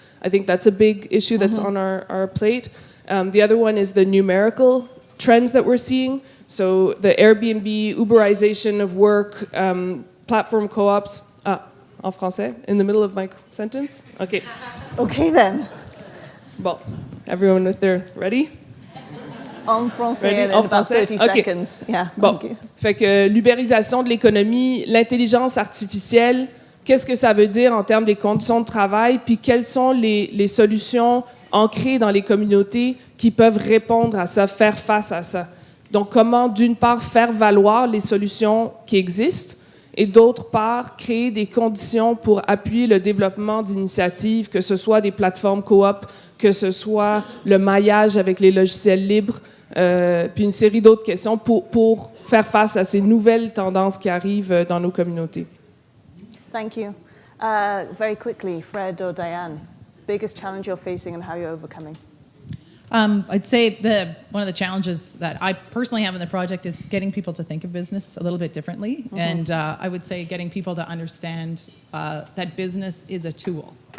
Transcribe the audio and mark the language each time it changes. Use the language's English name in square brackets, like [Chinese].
[English] I think that's a big issue that's on our plate. The other one is the numerical trends that we're seeing. So the Airbnb, Uberization of work, platform co-ops. [French] En français, [English] in the middle of my sentence? Okay. Okay then. Bon, everyone if they're ready? [French] En français, [English] in about 30 seconds. Yeah, [French] bon. Fait que l'ubérisation de l'économie, l'intelligence artificielle, qu'est-ce que ça veut dire en termes des conditions de travail, puis quelles sont les solutions ancrées dans les communautés qui peuvent répondre à ça, faire face à ça. Donc, comment, d'une part, faire valoir les solutions qui existent et d'autre part, créer des conditions pour appuyer le développement d'initiatives, que ce soit des plateformes coop, que ce soit le maillage avec les logiciels libres, puis une série d'autres questions pour faire face à ces nouvelles tendances qui arrivent dans nos communautés. [English] Thank you. Very quickly, Fred or Diane, biggest challenge you're facing and how you're overcoming? I'd say one of the challenges that I personally have in the project is getting people to think of business a little bit differently. Mm-hmm. And I would say getting people to understand that business is a tool.